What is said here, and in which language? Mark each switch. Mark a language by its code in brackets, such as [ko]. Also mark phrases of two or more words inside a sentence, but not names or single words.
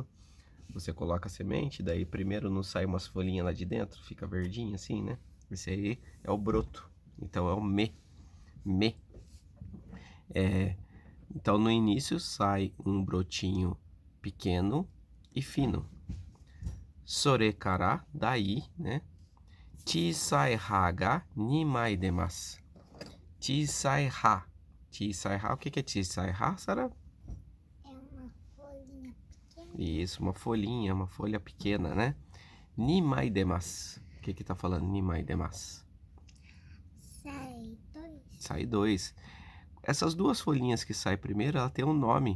[pt] Você coloca a semente, daí primeiro não sai umas folhinhas lá de dentro, fica verdinho assim, né? Esse aí é o broto. Então é o me. Então no início sai um brotinho pequeno e fino. Sorekara, daí, né? [ja] 小さい葉が二枚出ます. 小さい葉。小さい葉, [pt] o que é [ja] 小さい葉, [pt] Sara? É uma folhinha pequena. Isso, uma folhinha, uma folha pequena, né? [ja] 二枚出ます. [pt] O que tá falando [ja] 二枚出ます? [pt] Sai dois. Essas duas folhinhas que saem primeiro, ela tem um nome.